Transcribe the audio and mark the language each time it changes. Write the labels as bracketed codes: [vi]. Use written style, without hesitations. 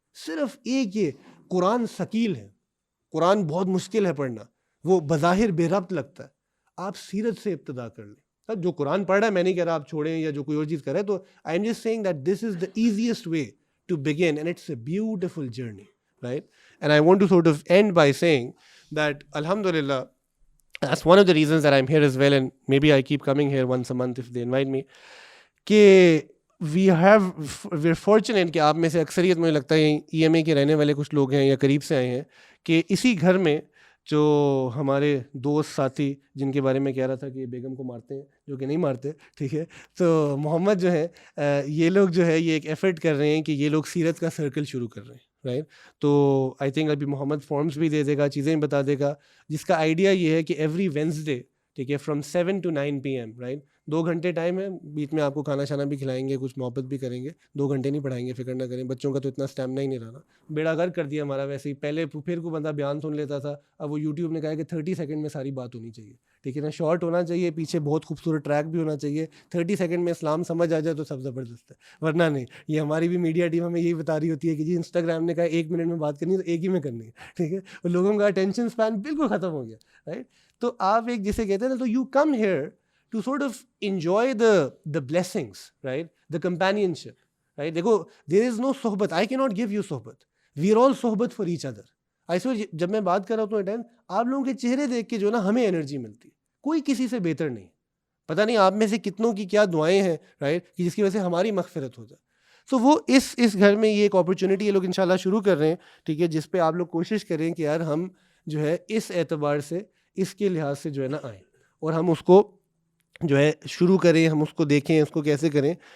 [ur] صرف ایک یہ قرآن ثقیل ہے, قرآن بہت مشکل ہے پڑھنا, وہ بظاہر بے ربط لگتا ہے. آپ سیرت سے ابتدا کر لیں. جو قرآن پڑھ رہا ہے میں نہیں کہہ رہا آپ چھوڑیں یا جو کوئی اور چیز کریں, تو [en] I am just saying that this is the easiest way to begin and it's a beautiful journey, right? And I want to sort of end by saying that alhamdulillah, that's one of the reasons that I'm here as well, and maybe I keep coming here once a month if they invite me, کہ we're fortunate [ur] کہ آپ میں سے اکثریت مجھے لگتا ہے E M اے کے رہنے والے کچھ لوگ ہیں یا قریب سے آئے ہیں, کہ اسی گھر میں جو ہمارے دوست ساتھی جن کے بارے میں کہہ رہا تھا کہ بیگم کو مارتے ہیں، جو کہ نہیں مارتے، ٹھیک ہے، تو محمد جو ہے یہ لوگ جو ہے یہ ایک ایفرٹ کر رہے ہیں کہ یہ لوگ سیرت کا سرکل شروع کر رہے ہیں، رائٹ. تو آئی تھنک ابھی محمد فارمز بھی دے دے گا، چیزیں بتا دے گا، جس کا آئیڈیا یہ ہے کہ ایوری وینسڈے، ٹھیک ہے، فرام 7 to 9 PM، رائٹ. 2 گھنٹے ٹائم ہے، بیچ میں آپ کو کھانا شانا بھی کھلائیں گے، کچھ محبت بھی کریں گے. 2 گھنٹے نہیں پڑھائیں گے، فکر نہ کریں. بچوں کا تو اتنا اسٹیمنا ہی نہیں رہا نا، بیڑا غرق کر دیا ہمارا. ویسے ہی پہلے پھر کو بندہ بیان سن لیتا تھا، اب وہ یوٹیوب نے کہا ہے کہ 30 سیکنڈ میں ساری بات ہونی چاہیے، ٹھیک ہے نا. شارٹ ہونا چاہیے، پیچھے بہت خوبصورت ٹریک بھی ہونا چاہیے. 30 سیکنڈ میں اسلام سمجھ آ جائے تو سب زبردست ہے، ورنہ نہیں. یہ ہماری بھی میڈیا ٹیم ہمیں یہی بتا رہی ہوتی ہے کہ جی انسٹاگرام نے کہا 1 منٹ میں بات کرنی ہے تو 1 ہی میں کرنی ہے، ٹھیک ہے. اور لوگوں کا اٹینشن اسپین بالکل ختم ہو گیا، رائٹ. تو آپ ایک جسے کہتے ہیں نا، تو you come here [en] to sort of enjoy the blessings, right, the companionship, right. دیکھو, there is no صحبت. I cannot give you صحبت. We are all صحبت for each other. I swear, [ur] جب میں بات کر رہا ہوں تو آپ لوگوں کے چہرے دیکھ کے جو نا ہمیں انرجی ملتی ہے. کوئی کسی سے بہتر نہیں. پتہ نہیں آپ میں سے کتنوں کی کیا دعائیں ہیں، رائٹ، کہ جس کی وجہ سے ہماری مغفرت ہو جائے. تو وہ اس گھر میں یہ ایک اپرچونیٹی یہ لوگ انشاءاللہ شروع کر رہے ہیں، ٹھیک ہے، جس پہ آپ لوگ کوشش کریں کہ یار ہم جو ہے اس اعتبار سے، اس کے لحاظ سے جو ہے نا آئیں اور ہم اس کو جو ہے شروع کریں، ہم اس کو دیکھیں، اس کو کیسے کریں.